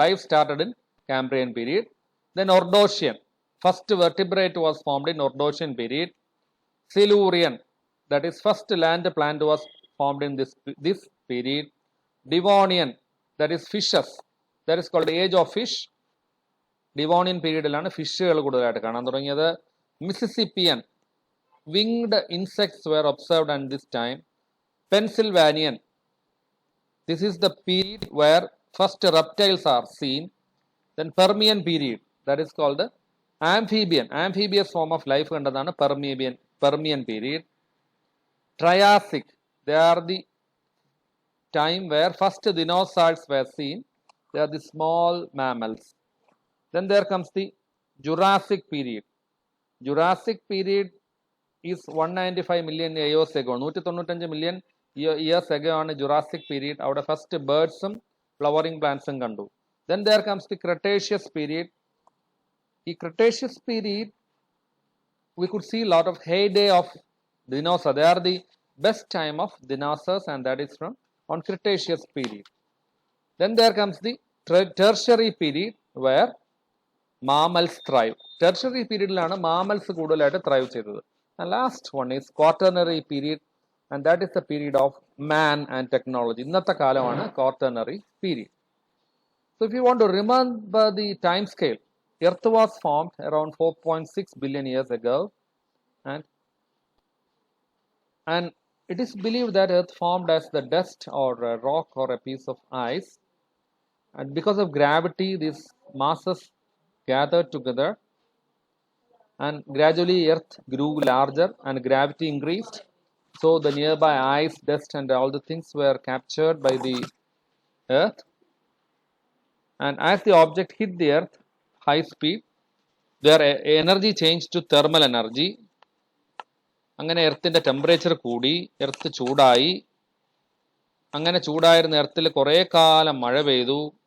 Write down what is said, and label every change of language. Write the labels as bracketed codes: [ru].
[en] Life started in Cambrian period. Then Ordovician, first vertebrate was formed in Ordovician period. Silurian, that is first land plant was formed in this period. Devonian, that is fishes, that is called age of fish. [ml] Devonian period ഫിഷുകൾ കൂടുതലായിട്ട് കാണാൻ തുടങ്ങിയത്. [en] Mississippian, winged insects were observed at this time. Pennsylvanian, this is the period where first reptiles are seen. Then Permian period, that is called the amphibious form of life [ml] കണ്ടതാണ് [en] Permian period. Triassic, they are the time where first dinosaurs were seen. They are the small mammals. Then there comes the Jurassic period. Jurassic period is 195 million years ago. [ml] 195 million years ago ആണ് Jurassic period. അവിടെ first birdsഉം flowering plantsഉം കണ്ടു. [en] Then there comes the Cretaceous period. ഈ Cretaceous period we could see a lot of heyday of dinosaurs. They are the best time of dinosaurs and that is from on Cretaceous period. Then there comes the Tertiary period where mammals thrive. [ml] Tertiary period-ലാണ് mammals കൂടുതലായിട്ട് thrive ചെയ്തത്. [en] And last one is Quaternary period and that is the period of man and technology. [ml] ഇന്നത്തെ കാലമാണ് Quaternary period. [en] So if you want to remember the time scale, Earth was formed around 4.6 billion years ago and it is believed that Earth formed as the dust or a rock or a piece of ice, and because of gravity these masses gathered together and gradually Earth grew larger and gravity increased. So the nearby ice, dust and all the things were captured by the Earth, and as the object hit the Earth high speed, their energy changed to thermal energy. [ml] അങ്ങനെ എർത്തിന്റെ temperature കൂടി, earth ചൂടായി. അങ്ങനെ ചൂടായിരുന്ന എർത്തിൽ കുറേ കാലം മഴ പെയ്തു.